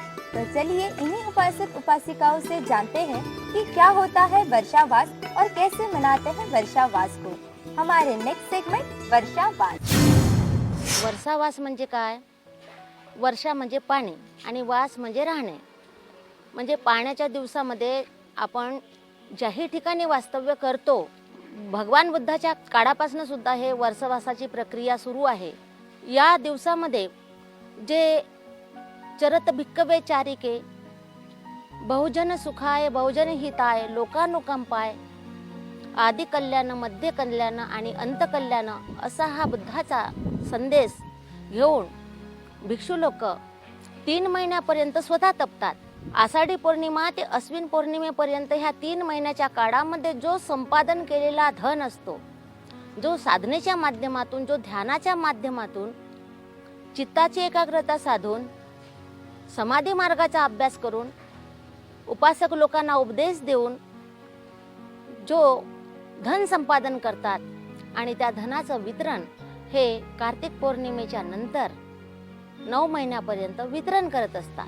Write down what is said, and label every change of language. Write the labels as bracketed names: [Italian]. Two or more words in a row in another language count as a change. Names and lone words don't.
[Hindi] तो चलिए इन्हीं उपासक उपासिकाओं से जानते हैं कि क्या होता है वर्षावास और कैसे मनाते हैं वर्षावास को। हमारे [English] next segment [Hindi] वर्षावास। [Marathi] वर्षावास म्हणजे काय? वर्षा म्हणजे पाणी आणि वास म्हणजे राहणे। म्हणजे पाण्याच्या दिवसामध्ये आपण ज्याही ठिकाणी वास्तव्य करतो, भगवान बुद्धाच्या काळापासून सुद्धा हे वर्षावासाची प्रक्रिया सुरू आहे। या दिवसामध्ये जे [Pali] चरत भिक्कवे चारिके, बहुजन सुखाय बहुजन हिताय लोकानुकंपाय, आदि कल्याण मध्य कल्याण [Marathi] आणि [Pali] अंत कल्याण [Marathi] असा हा बुद्धाचा संदेश घेऊन भिक्षू लोक 3 महिन्यापर्यंत स्वतः तपतात। आषाढी पौर्णिमा ते अश्विन पौर्णिमेपर्यंत ह्या 3 महिन्याच्या काळामध्ये जो संपादन केलेला धन असतो, जो साधनेच्या माध्यमातून, जो ध्यानाच्या माध्यमातून चित्ताची एकाग्रता साधून समाधी मार्गाचा अभ्यास करून उपासक लोकांना उपदेश देऊन जो धन संपादन करतात आणि त्या धनाचं वितरण हे कार्तिक पौर्णिमेच्या नंतर 9 महिन्यापर्यंत वितरण करत असतात।